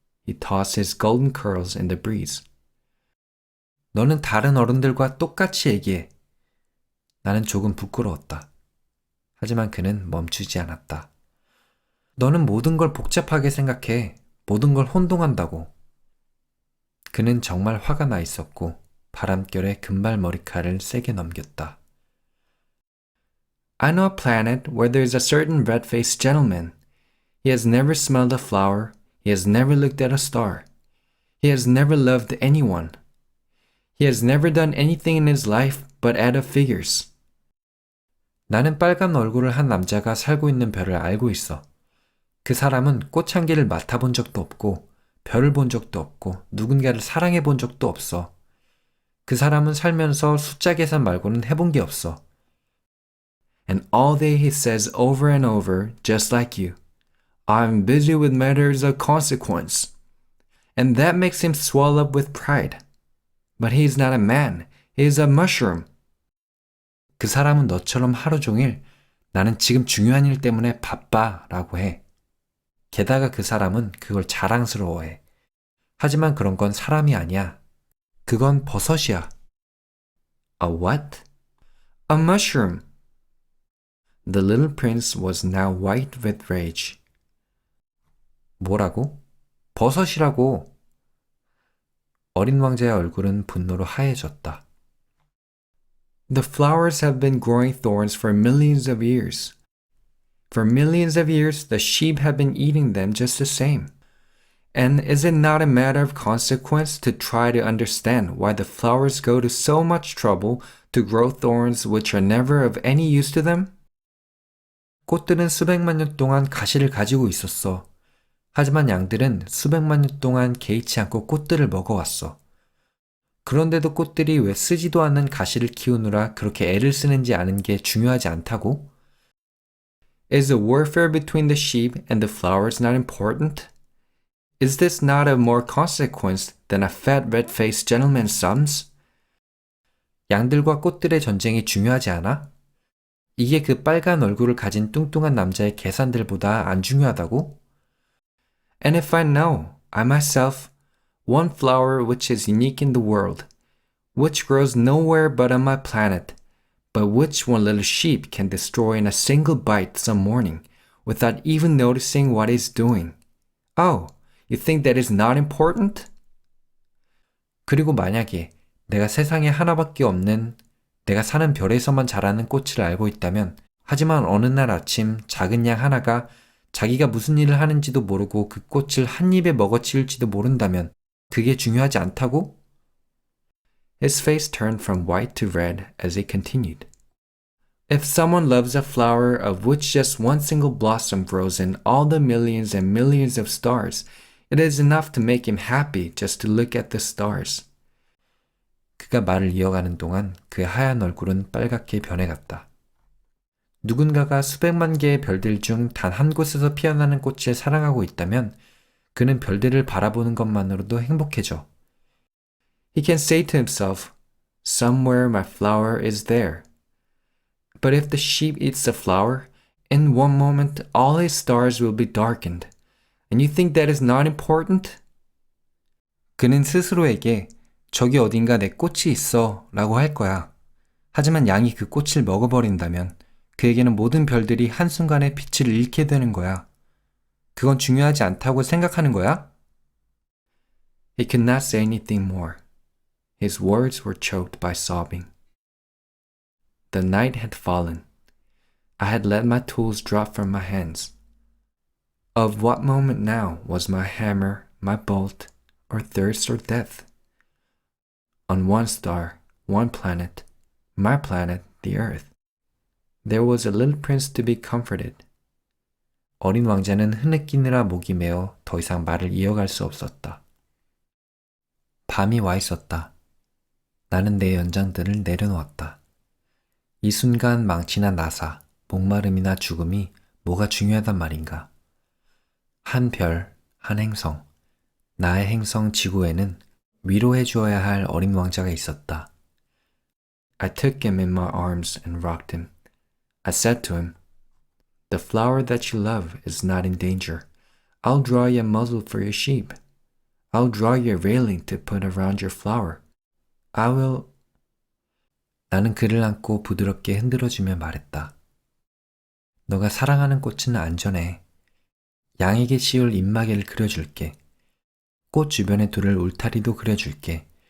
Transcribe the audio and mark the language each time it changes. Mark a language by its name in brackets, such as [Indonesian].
[English] He tossed his golden curls in the breeze. [Korean] 너는 다른 어른들과 똑같이 얘기해. 나는 조금 부끄러웠다. 하지만 그는 멈추지 않았다. 너는 모든 걸 복잡하게 생각해. 모든 걸 혼동한다고. 그는 정말 화가 나 있었고 바람결에 금발 머리칼을 세게 넘겼다. [English] I know a planet where there is a certain red-faced gentleman. He has never smelled a flower. He has never looked at a star. He has never loved anyone. He has never done anything in his life but add up figures. [Korean] 나는 빨간 얼굴을 한 남자가 살고 있는 별을 알고 있어. 그 사람은 꽃향기를 맡아본 적도 없고 별을 본 적도 없고 누군가를 사랑해 본 적도 없어. 그 사람은 살면서 숫자 계산 말고는 해본 게 없어. [English] And all day he says over and over, just like you, I'm busy with matters of consequence. And that makes him swell up with pride. But he is not a man, he is a mushroom. [Korean] 그 사람은 너처럼 하루 종일 나는 지금 중요한 일 때문에 바빠 라고 해. 게다가 그 사람은 그걸 자랑스러워해. 하지만 그런 건 사람이 아니야. 그건 버섯이야. [English] A what? A mushroom. The little prince was now white with rage. [Korean] 뭐라고? 버섯이라고. 어린 왕자의 얼굴은 분노로 하얘졌다. [English] The flowers have been growing thorns for millions of years. For millions of years, the sheep have been eating them just the same. And is it not a matter of consequence to try to understand why the flowers go to so much trouble to grow thorns which are never of any use to them? [Korean] 꽃들은 수백만 년 동안 가시를 가지고 있었어. 하지만 양들은 수백만 년 동안 개의치 않고 꽃들을 먹어왔어. 그런데도 꽃들이 왜 쓰지도 않는 가시를 키우느라 그렇게 애를 쓰는지 아는 게 중요하지 않다고? [English] Is the warfare between the sheep and the flowers not important? Is this not of more consequence than a fat red-faced gentleman's sums? [Korean] 양들과 꽃들의 전쟁이 중요하지 않아? 이게 그 빨간 얼굴을 가진 뚱뚱한 남자의 계산들보다 안 중요하다고? [English] And if I know, I myself, one flower which is unique in the world, which grows nowhere but on my planet, but which one little sheep can destroy in a single bite some morning, without even noticing what he's doing. Oh, you think that is not important? [Korean] 그리고 만약에 내가 세상에 하나밖에 없는 내가 사는 별에서만 자라는 꽃을 알고 있다면 하지만 어느 날 아침 작은 양 하나가 자기가 무슨 일을 하는지도 모르고 그 꽃을 한 입에 먹어치울지도 모른다면 그게 중요하지 않다고? [English] His face turned from white to red as he continued. If someone loves a flower of which just one single blossom grows in all the millions and millions of stars, it is enough to make him happy just to look at the stars. [Korean] 그가 말을 이어가는 동안 그의 하얀 얼굴은 빨갛게 변해갔다. 누군가가 수백만 개의 별들 중 단 한 곳에서 피어나는 꽃을 사랑하고 있다면 그는 별들을 바라보는 것만으로도 행복해져. [English] He can say to himself, Somewhere my flower is there. But if the sheep eats the flower, in one moment all his stars will be darkened. And you think that is not important? [Korean] 그는 스스로에게 저기 어딘가 내 꽃이 있어 라고 할 거야. 하지만 양이 그 꽃을 먹어버린다면 그에게는 모든 별들이 한순간에 빛을 잃게 되는 거야. 그건 중요하지 않다고 생각하는 거야? [English] He could not say anything more. His words were choked by sobbing. The night had fallen. I had let my tools drop from my hands. Of what moment now was my hammer, my bolt, or thirst or death? On one star, one planet, my planet, the earth, there was a little prince to be comforted. [Korean] 어린 왕자는 흐느끼느라 목이 메어 더 이상 말을 이어갈 수 없었다. 밤이 와 있었다. 나는 내 연장들을 내려놓았다. 이 순간 망치나 나사, 목마름이나 죽음이 뭐가 중요하단 말인가. 한 별, 한 행성, 나의 행성 지구에는 위로해 주어야 할 어린 왕자가 있었다. [English] I took him in my arms and rocked him. I said to him, The flower that you love is not in danger. I'll draw you a muzzle for your sheep. I'll draw you a railing to put around your flower. I will... [Korean] 나는 그를 안고 부드럽게 흔들어주며 말했다. 너가 사랑하는 꽃은 안전해. 양에게 씌울 입마개를 그려줄게. 꽃 주변에 두를 울타리도 그려줄게.